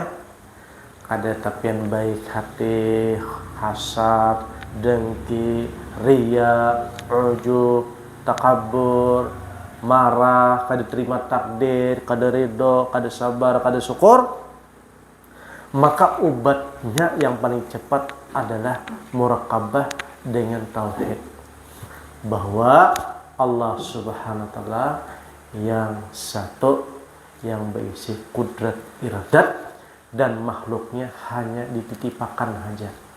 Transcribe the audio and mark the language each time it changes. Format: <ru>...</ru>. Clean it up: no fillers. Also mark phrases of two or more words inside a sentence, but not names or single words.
<bjn>Ada tapian baik hati, hasad, dengki, riya, ujub, takabur, marah, kada terima takdir, kada ridho, kada sabar, kada syukur.</bjn> <id>Maka obatnya yang paling cepat adalah muraqabah dengan tauhid. Bahwa Allah</id> <ar>Subhanahu wa taala</ar> <id>yang satu, yang berisi kudrat iradat, dan makhluknya hanya dititipakan saja.</id>